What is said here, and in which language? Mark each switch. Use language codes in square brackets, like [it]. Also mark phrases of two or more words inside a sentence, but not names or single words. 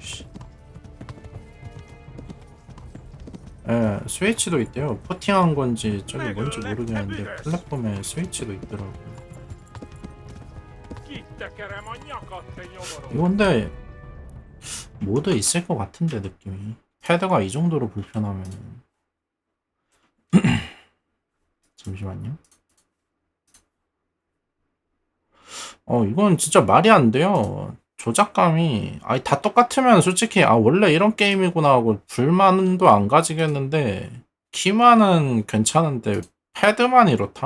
[ko] 씨. 예, 스위치도 있대요. 포팅한 건지 저기 뭔지 모르겠는데 플랫폼에 스위치도 있더라고. [hu] Kitekerem a nyakat, te nyomoronc! [ko] 이거 근데 모드 있을 것 같은데 느낌이. 패드가 이 정도로 불편하면 잠시만요. 이건 진짜 말이 안 돼요. 조작감이 아니 다 똑같으면 솔직히 아 원래 이런 게임이구나 하고 불만도 안 가지겠는데 키만은 괜찮은데 패드만 이렇다?